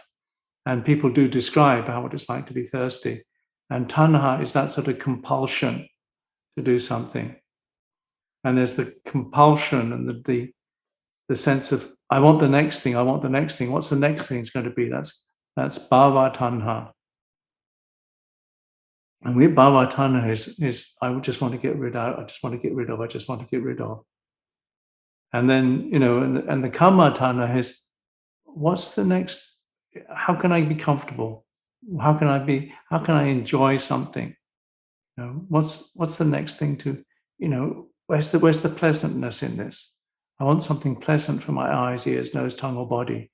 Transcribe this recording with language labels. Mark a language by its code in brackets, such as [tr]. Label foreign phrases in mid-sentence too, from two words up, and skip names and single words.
[en] And people do describe what it's like to be thirsty. And tanha is that sort of compulsion to do something. And there's the compulsion and the sense of, I want the next thing, I want the next thing. What's the next thing is going to be? That's [pi] bhava tanha. [en] And with [pi] bhava tanha [en] is I would just want to get rid of, I just want to get rid of, I just want to get rid of. And then, and the [pi] kamma tanha [en] is, what's the next? How can I be comfortable? How can I enjoy something? What's the next thing to, where's the pleasantness in this? I want something pleasant for my eyes, ears, nose, tongue, or body.